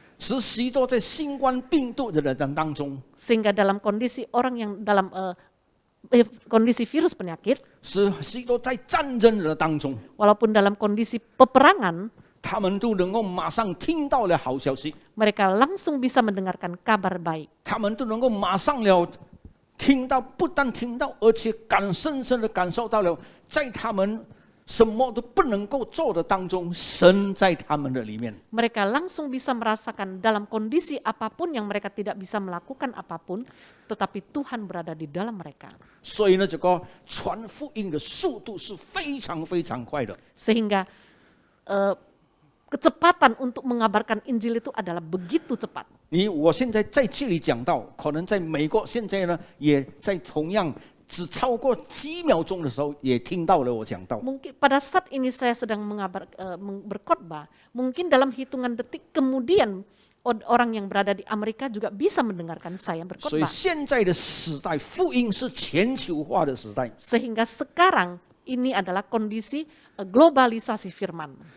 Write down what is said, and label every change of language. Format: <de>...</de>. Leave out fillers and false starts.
<zh>使许多在新冠病毒的人当中，</zh> <id>Sehingga dalam kondisi orang yang dalam kondisi virus penyakit,</id> <zh>使许多在战争的当中，</zh> <id>walaupun dalam kondisi peperangan,</id> <zh>他们都能够马上听到了好消息，</zh> <id>mereka langsung bisa mendengarkan kabar baik.</id> <zh>他们都能够马上了听到，不但听到，而且深深的感受到了，在他们什么都不能够做的当中，神在他们的里面。</zh> <id>Mereka langsung bisa merasakan dalam kondisi apapun yang mereka tidak bisa melakukan apapun, tetapi Tuhan berada di dalam mereka.</id> <zh>所以呢，这个传福音的速度是非常非常快的。</zh> <id>Sehingga kecepatan untuk mengabarkan Injil itu adalah begitu cepat.</id> <zh>我现在在这里讲到，可能在美国现在呢，也在同样只超过几秒钟的时候，也听到了我讲道。</zh> <id>Mungkin pada saat ini saya sedang berkhotbah, mungkin dalam hitungan detik kemudian orang yang berada di Amerika juga bisa mendengarkan saya</id> <zh>所以</zh> <id>berkhotbah.</id> <zh>现在的时代，福音是全球化的时代，</zh> <id>Sehingga sekarang ini adalah kondisi globalisasi firman.</id>